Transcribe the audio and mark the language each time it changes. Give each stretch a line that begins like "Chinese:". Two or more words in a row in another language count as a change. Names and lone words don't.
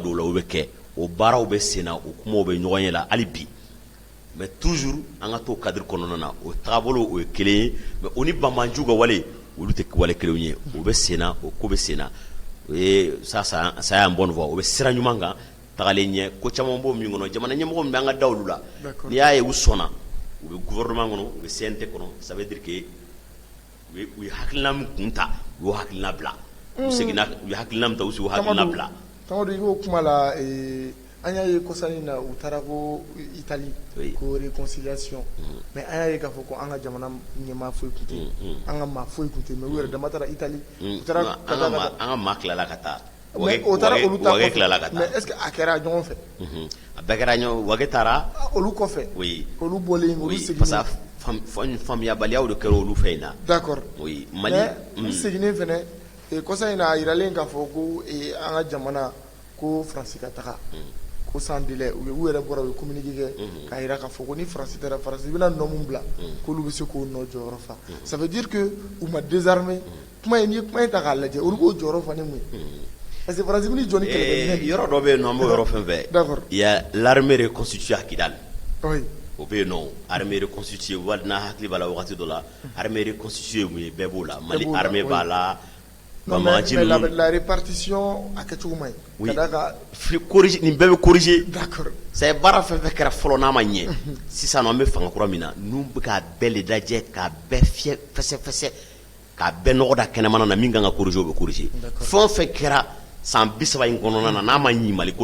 Bambara: don o la o bɛ kɛ o baaraw bɛ sen na o kumaw bɛ ɲɔgɔn ye la hali bi
French: mais toujours
Bambara: an ka t'o cadre kɔnɔna na o taabolo o ye kelen ye mais o ni banbanju ka wale olu tɛ wale kelenw ye o bɛ sen na o ko bɛ sen na o ye ça y'an
French: bonne voie
Bambara: o bɛ sira ɲuman kan tagalen ɲɛ ko caman b'o min kɔnɔ jamana ɲɛmɔgɔ min bɛ an ka da olu la n'i y'a ye u sɔnna u bɛ gouvernement kɔnɔ u bɛ CNT kɔnɔ
French: ça veut dire que
Bambara: u ye hakilina min kun ta u y'o hakilina bila u seginna u ye hakilina min ta u y'o hakilina bila. Tamadu i b'o kuma la an y'a ye kɔsani na u taara ko Italie ko réconciliation mais an y'a ye k'a fɔ ko an ka jamana ɲɛmaa foyi tun tɛ an ka maa foyi tun tɛ mais u yɛrɛ dama taara Italie u taara an ka maa tilala ka taa mais o taara olu ta kɔfɛ
French: mais est ce que
Bambara: a kɛra ɲɔgɔn fɛ a bɛɛ kɛra ɲɔgɔn wage taara olu kɔfɛ olu bɔlen olu seginnen
French: parce que
Bambara: faamuyabaliyaw de kɛra olu fɛ in na
French: d'accord
Bambara: Mali mais seginnen fɛnɛ kɔsa in na a yiralen k'a fɔ ko an ka jamana ko Faransi ka taga ko
French: sans délai
Bambara: u yɛrɛ bɔra u ye communiqué kɛ k'a yira k'a fɔ ko ni Faransi taara Faransi bɛna nɔ min bila k'olu bɛ se k'o nɔ jɔyɔrɔ fa
French: ça veut dire que
Bambara: u ma désarmer kuma in n'i ye kuma in ta k'a lajɛ olu b'o jɔyɔrɔ fa ni mun ye
French: parce que
Bambara: Faransi bɛ ni jɔ ni kɛlɛkɛminɛn yɔrɔ dɔ bɛ yen nɔ an b'o yɔrɔ fɛn fɛn
French: d'accord il y a l'armée reconstituée à Kidal oui
Bambara: o bɛ yen nɔ
French: armée reconstituée
Bambara: wali n'a hakili b'a la wagati dɔ la
French: armée reconstituée
Bambara: mun ye bɛɛ b'o la Mali armée b'a la
French: non mais la répartition
Bambara: a kɛcogo man ɲi ka d'a kan corriger nin bɛɛ bɛ corriger
French: d'accord
Bambara: c'est baara fɛn fɛn kɛra fɔlɔ n'a ma ɲɛ sisan nɔ an bɛ fanga kura min na n'u bɛ k'a bɛɛ le lajɛ k'a bɛɛ fiyɛ fɛsɛfɛsɛ k'a bɛɛ nɔgɔ da kɛnɛmana na min kan ka corriger o bɛ corriger fɛn o fɛn kɛra san 30 in kɔnɔna na n'a ma ɲi Maliko